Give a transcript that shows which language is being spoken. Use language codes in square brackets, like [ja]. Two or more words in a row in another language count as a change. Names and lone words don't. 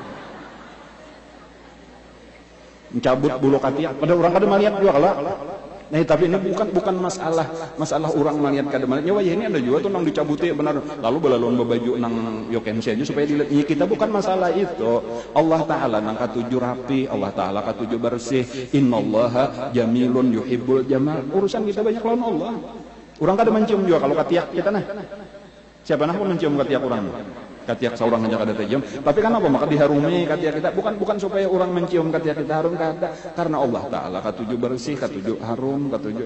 [bjn] mencabut bulu katiak pada orang kada melihat juga kalau nah tapi ini bukan masalah orang melihat kada melihatnya wah ya ini ada juga tuh nang dicabuti benar lalu belalun bebaju nang yokensi aja supaya dilihat ya, kita bukan masalah itu Allah Ta'ala nang katuju rapi Allah Ta'ala katuju bersih [ar] إن الله جميل يحب الجمال [bjn] urusan kita banyak lawan Allah Urang kada mencium juga kalau katiak kita nah. Siapa nah pun mencium katiak urang. Katiak seorang aja kada tajam. Tapi kenapa maka diharumi katiak kita? Bukan supaya orang mencium katiak kita harum kada. Karena Allah Ta'ala katuju bersih, katuju harum, katuju.